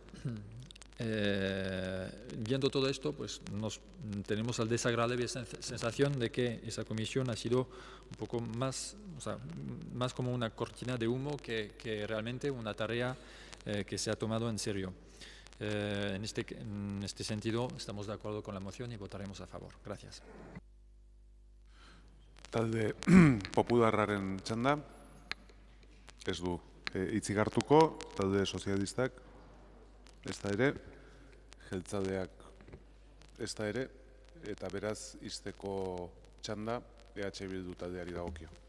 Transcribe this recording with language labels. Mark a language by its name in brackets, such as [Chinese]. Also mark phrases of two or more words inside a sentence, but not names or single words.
[Spanish] viendo todo esto, pues tenemos la desagradable sensación de que esa comisión ha sido un poco más, o sea, más como una cortina de humo que realmente una tarea que se ha tomado en serio. En este sentido, estamos de acuerdo con la moción y votaremos a favor. Gracias. [Basque] Talde popularraren txanda, ez du hitzik hartuko, talde sozialistak, ez da ere, jeltzaleak ez da ere, eta beraz izteko txanda EH Bildu taldeari dagokio.